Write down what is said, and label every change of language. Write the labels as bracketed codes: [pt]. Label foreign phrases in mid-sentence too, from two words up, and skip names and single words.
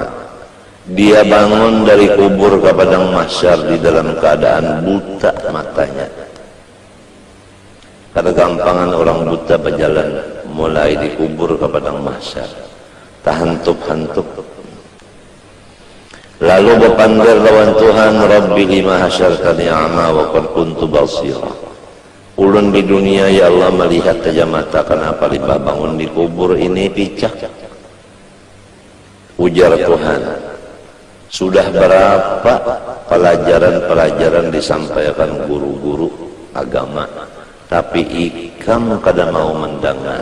[bjn] Dia bangun dari kubur ke padang mahsyar di dalam keadaan buta matanya. Karena gampangan orang buta berjalan mulai di kubur ke padang mahsyar, tahantup-hantup. Lalu berpanggil lawan Tuhan, [ar] رب لم حشرتني أعمى وقد كنت بصيرا. [bjn] Ulun di dunia ya Allah melihat saja mata, kenapa limbah bangun di kubur ini picak? Ujar Tuhan, sudah berapa pelajaran-pelajaran disampaikan guru-guru agama, tapi ikam kada mau mendengar.